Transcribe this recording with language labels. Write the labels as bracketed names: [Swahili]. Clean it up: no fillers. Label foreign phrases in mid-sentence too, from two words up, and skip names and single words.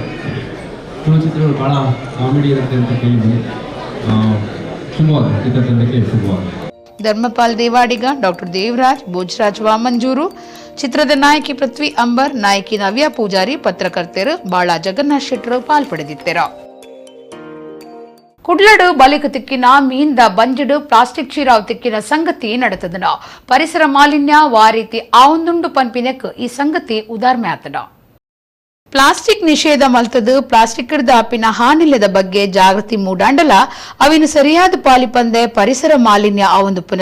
[Kannada] ತುಳು ಚಿತ್ರಗಳು ಭಾಳ ಕಾಮಿಡಿ ಇರುತ್ತೆ ಅಂತ ಕೇಳಿದ್ದೀನಿ. ಶುಭವಾಗಿ ಚಿತ್ರತಂಡಕ್ಕೆ ಶುಭವಾಗಿ. ಧರ್ಮಪಾಲ್ ದೇವಾಡಿಗ, ಡಾಕ್ಟರ್ ದೇವರಾಜ್, ಭೋಜರಾಜ್ ವಾಮಂಜೂರು, ಚಿತ್ರದ ನಾಯಕಿ ಪೃಥ್ವಿ ಅಂಬರ್, ನಾಯಕಿ ನವ್ಯ ಪೂಜಾರಿ, ಪತ್ರಕರ್ತರು ಬಾಳ ಜಗನ್ನಾಥ್ ಶೆಟ್ಟರು ಪಾಲ್ಪಡೆದಿದ್ದರು. [Tulu] ಕುಡ್ಲಡು ಬಲಿಕ ತಿಕ್ಕಿನ ಮೀಂದ ಬಂಜಡು ಪ್ಲಾಸ್ಟಿಕ್ ಚೀರಾವ್ ತಿಕ್ಕಿನ ಸಂಗತಿ ನಡೆತದನ ಪರಿಸರ ಮಾಲಿನ್ಯ ವಾರೀತಿ ಆವೊಂದುಂಡು ಪನ್ಪಿನಕ್ ಈ ಸಂಗತಿ ಉದಾರ್ಮೆ ಆತನ. ಪ್ಲಾಸ್ಟಿಕ್ ನಿಷೇಧ ಮಲ್ತದು ಪ್ಲಾಸ್ಟಿಕ್ ದಾಪಿನ ಹಾನಿಲ್ಲದ ಬಗ್ಗೆ ಜಾಗೃತಿ ಮೂಡಾಂಡಲ ಅವಿನ ಸರಿಯಾದ ಪಾಲಿಪಂದೆ ಪರಿಸರ ಮಾಲಿನ್ಯ ಆವೊಂದುಪ್ಪುನ